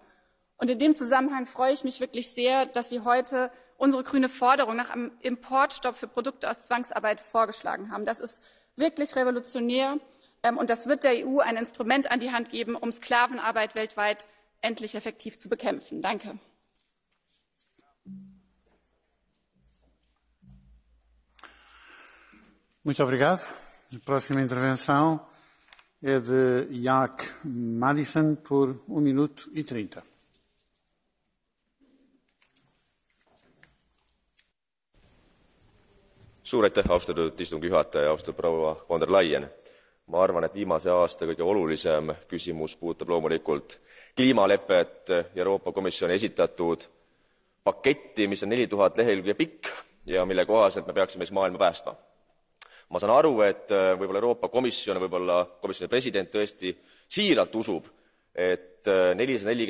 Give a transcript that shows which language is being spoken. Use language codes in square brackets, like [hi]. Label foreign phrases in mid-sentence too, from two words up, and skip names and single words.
[de] Und in dem Zusammenhang freue ich mich wirklich sehr, dass Sie heute unsere grüne Forderung nach einem Importstopp für Produkte aus Zwangsarbeit vorgeschlagen haben. Das ist wirklich revolutionär und das wird der EU ein Instrument an die Hand geben, um Sklavenarbeit weltweit endlich effektiv zu bekämpfen. Danke. [pt] Muito obrigado. A próxima intervenção é de Jack Madison por 1 minuto e 30. [et] Suur aitäh, austatud istungi juhataja, austatud proua von der Leyen. Ma arvan, et viimase aasta kõige olulisem küsimus puudutab loomulikult kliimalepet ja Euroopa Komisjoni esitatud paketti, mis on 4000 lehekülge pikk ja mille kohaselt me peaksime siis maailma päästma. Ma saan aru, et võib-olla Euroopa Komisjon, võib-olla komisjoni president tõesti siiralt usub, et 440